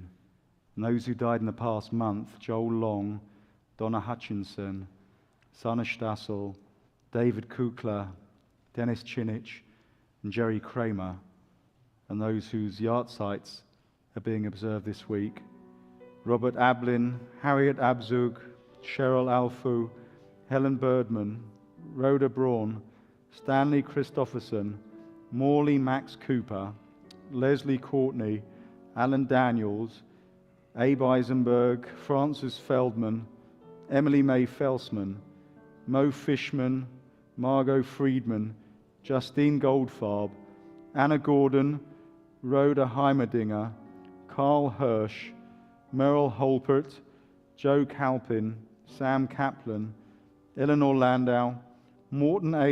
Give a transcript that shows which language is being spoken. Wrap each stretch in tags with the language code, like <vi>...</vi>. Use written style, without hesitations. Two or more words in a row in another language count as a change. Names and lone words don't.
<en>And those who died in the past month, Joel Long, Donna Hutchinson, Sana Stassel, David Kukla, Dennis Chinich, and Jerry Kramer, and those whose yahrzeits are being observed this week. Robert Ablin, Harriet Abzug, Cheryl Alfu, Helen Birdman, Rhoda Braun, Stanley Christopherson, Morley Max Cooper, Leslie Courtney, Alan Daniels, Abe Eisenberg, Francis Feldman, Emily May Felsman, Mo Fishman, Margot Friedman, Justine Goldfarb, Anna Gordon, Rhoda Heimerdinger, Carl Hirsch, Merrill Holpert, Joe Calpin, Sam Kaplan, Eleanor Landau, Morton A.</en>